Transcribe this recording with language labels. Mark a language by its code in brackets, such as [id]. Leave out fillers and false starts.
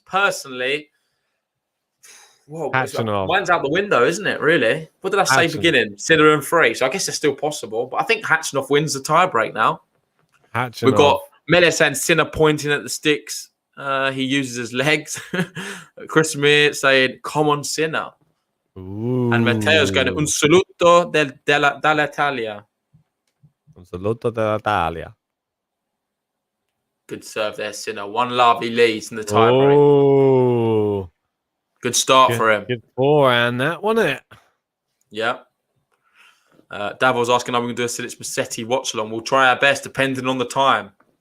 [en] Personally, mine's out the window, isn't it, really? What did I say beginning? Sinner and 3, so I guess it's still possible. But I think Khachanov wins the tie-break now. We've got Meles and Sinner pointing at the sticks. He uses his legs. Chris Mir saying, come on, Sinner. Ooh. And Matteo's going, [it] un saluto dall'Italia. Un saluto dall'Italia. [en] Good serve there, Sinner. 1-love, he leads in the tie break. Oh, Good start for him. Good forehand, that wasn't it? Yeah. Davil's asking, are we going to do a Felix Massetti watch along? We'll try our best, depending on the time.